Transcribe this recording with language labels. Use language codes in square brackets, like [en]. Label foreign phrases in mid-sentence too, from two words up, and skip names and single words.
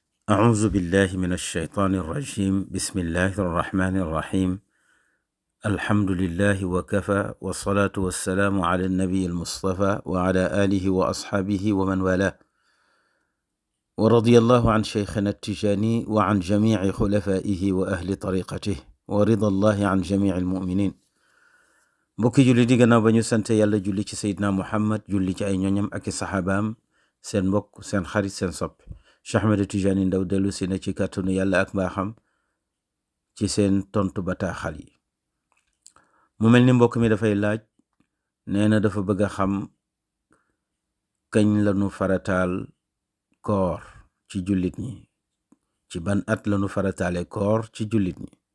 [ar] أعوذ بالله من الشيطان الرجيم بسم الله الرحمن الرحيم الحمد لله وكفى والصلاة والسلام على النبي المصطفى وعلى آله وأصحابه ومن والاه ورضي الله عن شيخنا التجاني وعن جميع خلفائه وأهل طريقته ورضى الله عن جميع المؤمنين [wo] mbokki julli di gannaaw ba ñu sante yàlla julli ci Seydina Muhammad julli ci ay ñoñam ak i saxaabaam seen mbokk seen xarit seen soppi Cheikh Ahmed Tidiane Ndao dellu si na ci kàttanu yàlla ak mbaaxam ci seen tontu bataaxal yi mu mel ni mbokk mi dafay laaj nee na dafa bëgg a xam kañ lañu farataal koor ci jullit ñi ci ban at lañu farataale koor ci jullit ñi